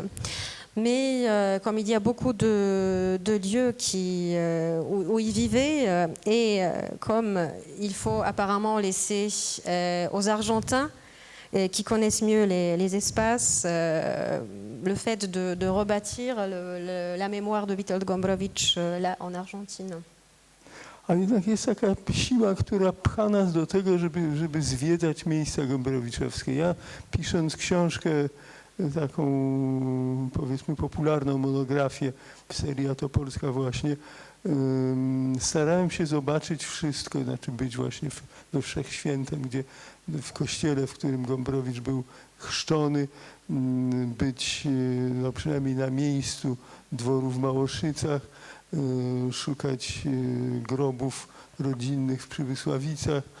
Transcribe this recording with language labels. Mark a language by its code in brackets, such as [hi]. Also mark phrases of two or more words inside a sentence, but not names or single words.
[fr] Mais comme il y a beaucoup de lieux où il vivait, et comme il faut apparemment laisser aux Argentins qui connaissent mieux les espaces, le fait de rebâtir la mémoire de Witold Gombrowicz là en Argentine. [pl] A jednak jest taka siła, która pcha nas do tego, żeby zwiedzać miejsca gombrowiczowskie. Ja pisząc książkę, taką powiedzmy popularną monografię w serii A to Polska właśnie, starałem się zobaczyć wszystko, znaczy być właśnie we Wszechświętem, gdzie w kościele, w którym Gombrowicz był chrzczony, być no, przynajmniej na miejscu dworu w Małoszycach, szukać grobów rodzinnych w Przybysławicach.